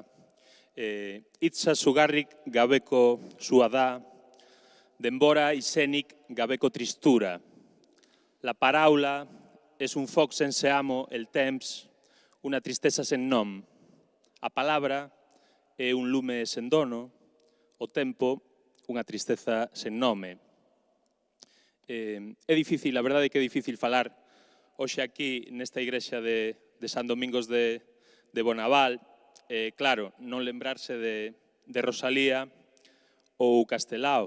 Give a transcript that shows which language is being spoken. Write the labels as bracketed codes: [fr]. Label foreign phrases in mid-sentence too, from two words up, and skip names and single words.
[eu] Hitza sugarrik gabeko zua da, denbora izenik gabeko tristura. [ca] La paraula és un foc sense amo, el temps, una tristesa sen nom. [gl] A palabra é un lume sen dono, o tempo, unha tristeza sen nome. É difícil, a verdade é que é difícil falar hoxe aquí nesta igrexa de San Domingos de Bonaval, claro, non lembrarse de Rosalía ou Castelao.